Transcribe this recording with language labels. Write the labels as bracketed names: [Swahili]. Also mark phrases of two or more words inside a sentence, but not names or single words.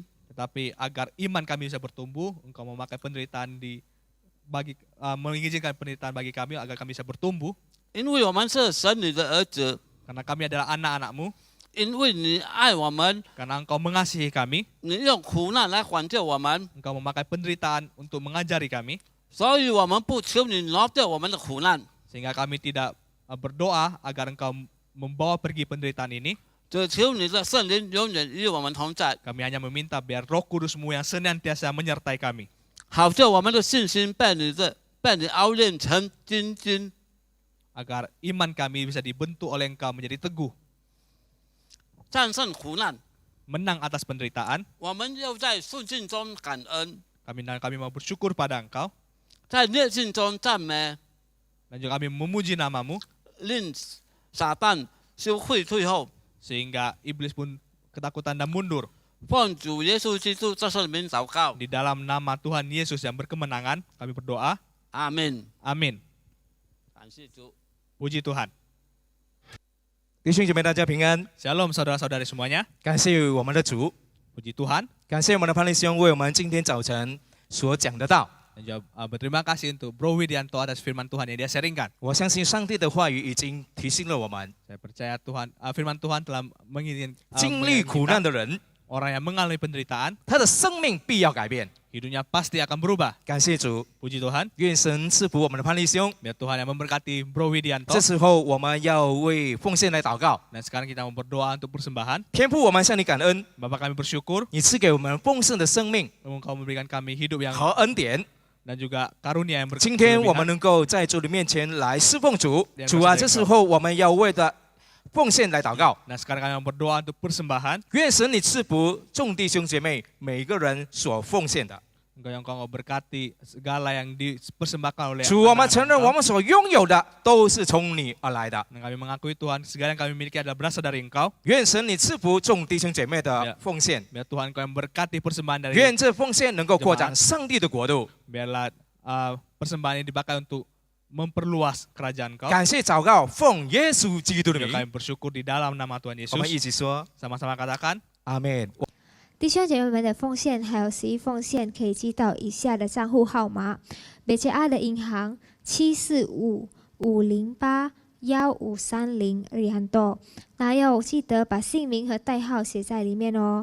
[Indonesian] Tetapi agar iman kami bisa bertumbuh, Engkau memakai penderitaan mengizinkan penderitaan bagi kami agar kami bisa bertumbuh. [Chinese] 因为我们是神你的儿子， [Indonesian] Karena kami adalah anak-anak-Mu, [Chinese] 因为你爱我们， [Indonesian] karena Engkau mengasihi kami, [Chinese] 你用苦难来管教我们， [Indonesian] Engkau memakai penderitaan untuk mengajari kami, [Chinese] 所以我们不求你挪掉我们的苦难， [Indonesian] sehingga kami tidak berdoa agar Engkau membawa pergi penderitaan ini. [Chinese] 只求你的圣灵永远与我们同在， [Indonesian] Kami hanya meminta biar Roh Kudus-Mu yang senantiasa menyertai kami, [Chinese] 好叫我们的信心被你熬炼成精金。 [Indonesian] agar iman kami bisa dibentuk oleh Engkau menjadi teguh, [Chinese] 战胜苦难， [Indonesian] menang atas penderitaan. [Chinese] 我们又在顺境中感恩， [Indonesian] Kami mau bersyukur pada Engkau, [Chinese] 在逆境中赞美， [Indonesian] dan juga kami memuji nama-Mu, [Chinese] 令撒旦羞愧退后， [Indonesian] sehingga iblis pun ketakutan dan mundur. [Chinese] 奉主耶稣基督这圣名祷告， [Indonesian] Di dalam nama Tuhan Yesus yang berkemenangan, kami berdoa. [Chinese] 阿门。 [Indonesian] Amin. [Chinese] 感谢主。 [Indonesian] Puji Tuhan. [Chinese] 弟兄姐妹，大家平安！ [Indonesian] Shalom saudara-saudari semuanya. [Chinese] 感谢我们的主， [Indonesian] Puji Tuhan. [Chinese] 感谢我们的潘立兄为我们今天早晨所讲的道。 [Indonesian] Dan juga berterima kasih untuk Bro Widianto atas firman Tuhan yang dia sharingkan. [Chinese] 我相信上帝的话语已经提醒了我们， [Indonesian] Saya percaya firman Tuhan telah menginginkan [Chinese] 经历苦难的人， [Indonesian] orang yang mengalami penderitaan, [Chinese] 他的生命必要改变。 [Indonesian] hidupnya pasti akan berubah. [Chinese] 感谢主， [Indonesian] Puji Tuhan. [Chinese] 愿神赐福我们的潘立兄。 [Indonesian] Biar Tuhan yang memberkati Bro Widianto. [Chinese] 这时候我们要为奉献来祷告。 [Indonesian] Dan sekarang kita mau berdoa untuk persembahan. [Chinese] 天父，我们向你感恩， [Indonesian] Bapa kami bersyukur [Chinese] 你赐给我们丰盛的生命 [Indonesian] Engkau memberikan kami hidup yang [Chinese] 和恩典。 [Indonesian] dan juga karunia yang [Chinese] 今天我们 [Indonesian] berkelebihan. [Chinese] 能够在主的面前来侍奉主，主啊，这时候我们要为的奉献来祷告。 [Indonesian] Nah sekarang kami mau berdoa untuk persembahan. [Chinese] 愿神你赐福众弟兄姐妹每一个人所奉献的。 [Indonesian] Engkau berkati segala yang dipersembahkan oleh [Chinese] 主，我们承认 [Indonesian] anak-anak [Chinese] 我们所拥有的都是从你而来的。 [Indonesian] Dan kami mengakui Tuhan segala yang kami miliki adalah berasal dari Engkau. [Chinese] 愿神你赐福众弟兄姐妹的奉献， [Indonesian] Biar Tuhan Engkau yang berkati persembahan dari [Chinese] 愿这奉献能够扩展上帝的国度。 [Indonesian] biarlah persembahan ini dipakai untuk memperluas kerajaan Engkau. [Chinese] 感谢祷告，奉耶稣基督的 [Indonesian] Juga [Chinese] 名， [Indonesian] kami bersyukur di dalam nama Tuhan [Chinese] 我们一 [Indonesian] Yesus. [Chinese] 起说 [Indonesian] Sama-sama katakan. [Chinese] 阿门。弟兄姐妹们的奉献还有11奉献可以寄到以下的账户号码：北捷阿的银行745-508-1530那要记得把姓名和代号写在里面哦。